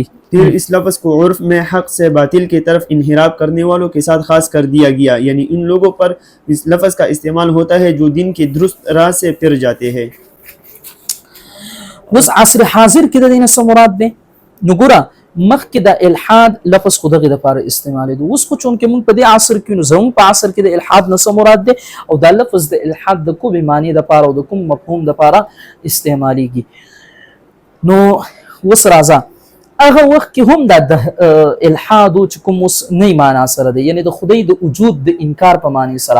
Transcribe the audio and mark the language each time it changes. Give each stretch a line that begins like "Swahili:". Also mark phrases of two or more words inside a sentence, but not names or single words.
Urdu: پھر اس لفظ کو عرف میں حق سے باطل کی طرف انحراف کرنے والوں کے ساتھ خاص کر دیا گیا یعنی ان لوگوں پر اس لفظ کا استعمال ہوتا ہے جو دین کی درست راہ سے پھر جاتے ہیں
Pashto: بس عصر حاضر کې د دې څه مراد دی نو ګوره مخکې د الحاد لفظ خو دغه لپاره استعمال دي اوس خو چون کې موږ په دې عصر کې نو زموږ په عصر کې د الحاد نه څه مراد دی او دا لفظ د الحاد د کومې معنی لپاره او د کوم مفهوم لپاره استعمالېږي نو اوس راځه هغه وخت کې هم دا د الحاد چې کوم اوس نه معنا سره دی، یعنی د خدای د وجود د انکار په معنی سره.